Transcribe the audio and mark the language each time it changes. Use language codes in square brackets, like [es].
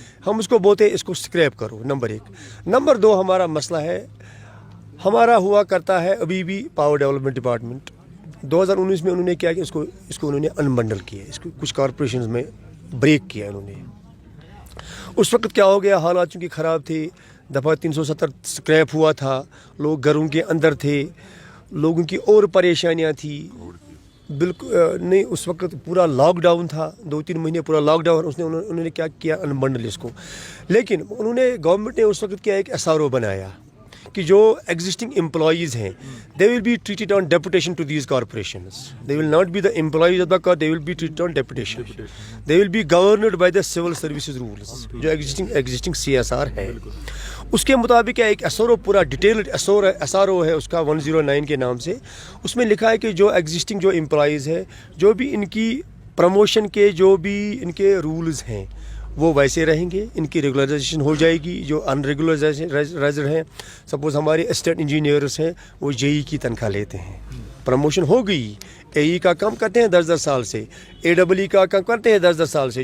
[ur] ہم اس کو بولتے ہیں اس کو اسکریپ کرو, نمبر 1. نمبر 2 ہمارا مسئلہ ہے, ہمارا ہوا کرتا ہے ابھی بھی پاور ڈیولپمنٹ ڈپارٹمنٹ 2019 میں انہوں نے کیا کہ اس کو انہوں نے انبنڈل کیا, اس کو کچھ کارپوریشنز میں بریک کیا انہوں نے. اس وقت کیا ہو گیا, حالات چونکہ خراب تھے, دفعہ 370 اسکریپ ہوا تھا, لوگ گھروں کے اندر تھے, لوگوں کی اور پریشانیاں تھیں بالکل نہیں. اس وقت پورا لاک ڈاؤن تھا, 2-3 مہینے پورا لاک ڈاؤن. انہوں نے کیا کیا انبنڈل اس کو, لیکن انہوں نے گورنمنٹ نے اس وقت کیا ایک ایس آر او بنایا کہ [en] جو existing employees ہیں they will be treated on deputation to these corporations, they will not be the employees of the car, they will be treated on deputation, they will be governed by the civil services rules, جو existing C S R ہے. [ur] اس کے مطابق ایک S R O پورا detailed S R O ہے اس کا 109 کے نام سے. اس میں لکھا ہے کہ جو ایگزسٹنگ جو امپلائیز ہے, جو بھی ان کی پروموشن کے جو بھی ان کے رولز ہیں وہ ویسے رہیں گے, ان کی ریگولرائزیشن ہو جائے گی. جو ان ریگولرائزر ہیں, سپوز ہمارے اسسٹنٹ انجینئرس ہیں, وہ جے ای کی تنخواہ لیتے ہیں, پروموشن ہو گئی, اے ای کا کام کرتے ہیں 10 سال سے, اے ڈبل ای کا کام کرتے ہیں 10 سال سے.